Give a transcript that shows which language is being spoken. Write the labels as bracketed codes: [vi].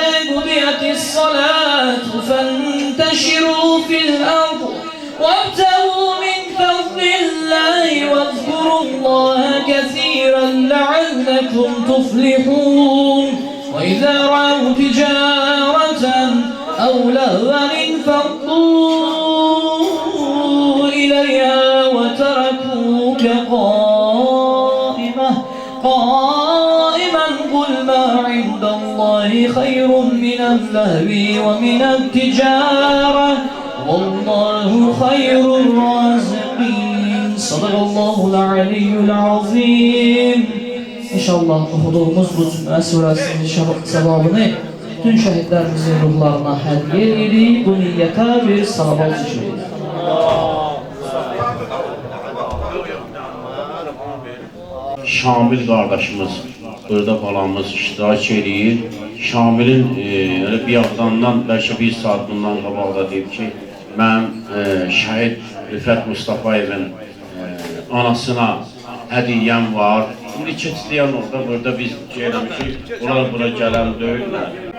[ar] قضيت الصلاة فانتشروا في الأرض وابتغوا من فضل الله واذكروا الله كثيرا لعلكم تفلحون وإذا رأوا تجارة أو لهوا انفضوا إليها وتركوك قائما قل ما عند الله خير من اللهو ومن التجارة والله خير الرازقين صدق الله العلي العظيم. [az] İnşallah okuduğumuz bu Cümə surəsinin sevabını bütün şəhidlərimizin ruhlarına hədiyyə edirik. Bu niyyətə bir salavat çekirik. Şamil qardaşımız, burada balamız iştirak edir. Şamilin bir yaxdandan, bəlkə bir saat bundan qabaqda deyib ki, mənim şəhid Rüfət Mustafayevin anasına hədiyyəm var. İndi keçləyən orada, burada biz eləmişik, onlar bura gələn deyirlər.